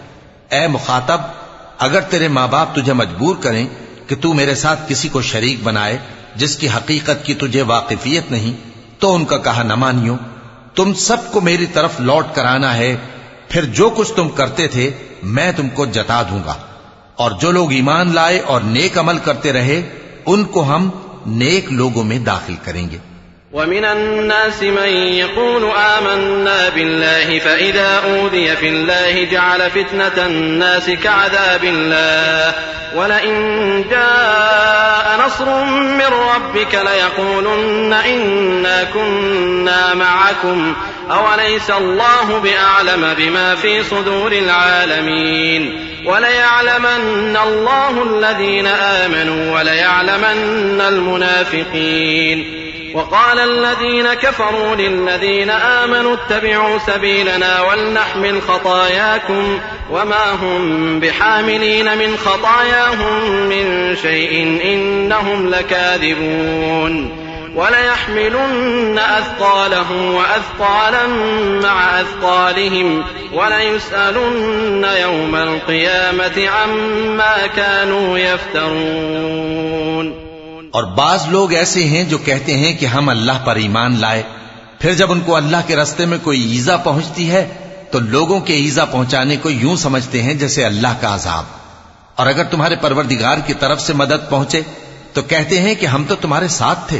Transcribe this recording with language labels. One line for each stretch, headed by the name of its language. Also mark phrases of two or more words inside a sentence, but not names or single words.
Urdu: اے مخاطب، اگر تیرے ماں باپ تجھے مجبور کریں کہ تو میرے ساتھ کسی کو شریک بنائے جس کی حقیقت کی تجھے واقفیت نہیں تو ان کا کہا نہ مانیو. تم سب کو میری طرف لوٹ کر آنا ہے، پھر جو کچھ تم کرتے تھے میں تم کو جتا دوں گا. اور جو لوگ ایمان لائے اور نیک عمل کرتے رہے ان کو ہم نیک لوگوں میں داخل کریں گے.
Arabic: ومن الناس من يقول آمنا بالله فإذا أوذي في الله جعل فتنة الناس كعذاب الله ولئن جاء نصر من ربك ليقولن إنا كنا معكم أوليس الله بأعلم بما في صدور العالمين. وليعلمن الله الذين آمنوا وليعلمن المنافقين. وقال الذين كفروا للذين آمنوا اتبعوا سبيلنا ولنحمل خطاياكم وما هم بحاملين من خطاياهم من شيء إنهم لكاذبون. وليحملن أثقالهم وأثقالا مع أثقالهم وليسألن يوم القيامة عما كانوا يفترون.
Urdu: اور بعض لوگ ایسے ہیں جو کہتے ہیں کہ ہم اللہ پر ایمان لائے، پھر جب ان کو اللہ کے راستے میں کوئی ایذا پہنچتی ہے تو لوگوں کے ایذا پہنچانے کو یوں سمجھتے ہیں جیسے اللہ کا عذاب. اور اگر تمہارے پروردگار کی طرف سے مدد پہنچے تو کہتے ہیں کہ ہم تو تمہارے ساتھ تھے.